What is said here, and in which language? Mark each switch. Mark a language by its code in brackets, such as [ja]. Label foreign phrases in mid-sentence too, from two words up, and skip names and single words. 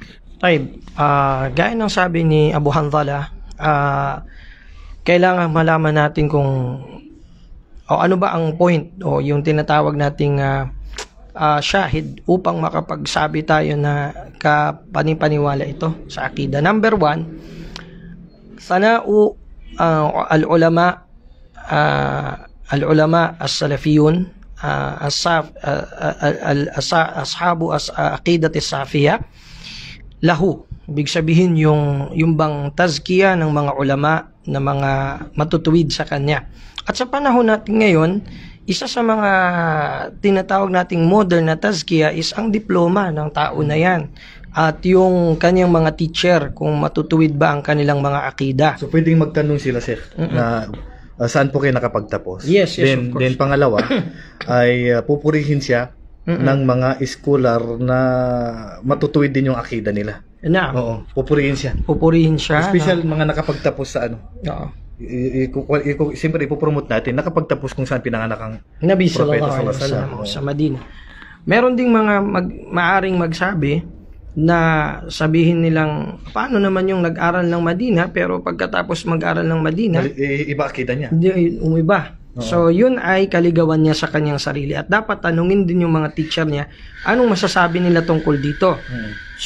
[tl] Gaya ng sabi ni Abu Hanzalah, kailangan malaman natin kung ano ba ang point o yung tinatawag nating shahid upang makapagsabi tayo na kapanipaniwala ito sa akida. [en] Number 1, [ar] ثناء العلماء السلفيون أصحاب عقيدة صافية له. [tl] Ibig sabihin yung bang tazkiya ng mga ulama na mga matutuwid sa kanya. At sa panahon natin ngayon, isa sa mga tinatawag nating modern na tazkiya is ang diploma ng tao na yan. At yung kanyang mga teacher, kung matutuwid ba ang kanilang mga akida. So pwedeng magtanong sila, Sheikh, na saan po kayo nakapagtapos? [en] Yes, of course. [tl] Then pangalawa, ay pupurihin siya ng mga scholar na matutuwid din yung akida nila. Oo, pupurihin siya. Special mga nakapagtapos sa ano. Oo. Siyempre ipopromote natin nakapagtapos kung saan pinanganak ang Nabi [ar] صلى الله عليه وسلم [tl] sa Madina. Meron ding mga maaring magsabi na sabihin nilang paano naman yung nag-aral ng Madina pero pagkatapos mag-aral ng Madina iba akida niya. Hindi umiba. So, yun ay kaligawan niya sa kanyang sarili. At dapat tanungin din yung mga teacher niya, anong masasabi nila tungkol dito?